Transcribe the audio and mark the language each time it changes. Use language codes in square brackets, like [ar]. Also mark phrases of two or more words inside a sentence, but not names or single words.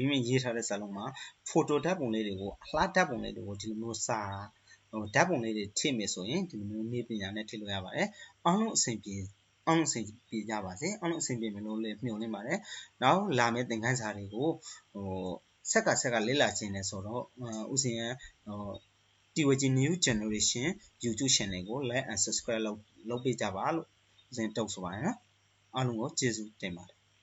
[my] မိရေးထားတဲ့စာလုံးမှာ photo ဓာတ်ပုံလေးတွေကိုအလှဓာတ်ပုံလေးတွေကိုဒီလိုမျိုးစာဟိုဓာတ်ပုံလေးတွေထည့်မယ်ဆိုရင်ဒီလိုမျိုးနည်းပညာနဲ့ထည့်လို့ရပါတယ်အားလုံးအဆင်ပြေကြပါစေအားလုံးအဆင်ပြေမယ်လို့လည်းမျှော်လင့်ပါတယ်နောက်လာမယ့်သင်ခန်းစာတွေကိုဟိုဆက်ကလေ့လာခြင်းနဲ့ဆိုတော့ဦးဇင်းရဲ့ဟို TWG New Generation YouTube Channel ကို [en] like and subscribe [my] လုပ်ပေးကြပါလို့ဦးဇင်းတောင်းဆိုပါတယ်နော်အားလုံးကိုကျေးဇူးတင်ပါတယ်